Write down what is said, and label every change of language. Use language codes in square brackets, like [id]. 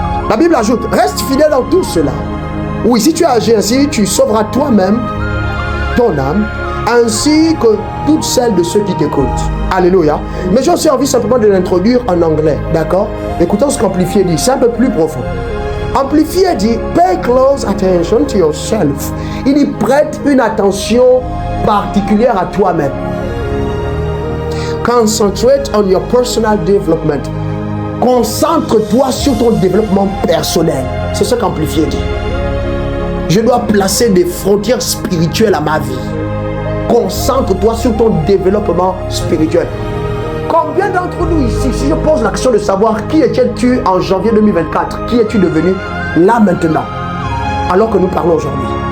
[fr] La Bible ajoute, reste fidèle dans tout cela. Oui, si tu agis ainsi, tu sauveras toi-même ton âme, ainsi que toutes celles de ceux qui t'écoutent. Alléluia. Mais j'ai aussi envie simplement de l'introduire en anglais, d'accord? Écoutons ce qu'Amplifié dit, c'est un peu plus profond. Amplifié dit, [en] pay close attention to yourself. [fr] Il y prête une attention particulière à toi-même. [en] Concentrate on your personal development. [fr] Concentre-toi sur ton développement personnel. C'est ce qu'Amplifié dit. Je dois placer des frontières spirituelles à ma vie. Concentre-toi sur ton développement spirituel. Combien d'entre nous ici, si je pose la question de savoir qui étais-tu en janvier 2024, qui es-tu devenu là maintenant, alors que nous parlons aujourd'hui?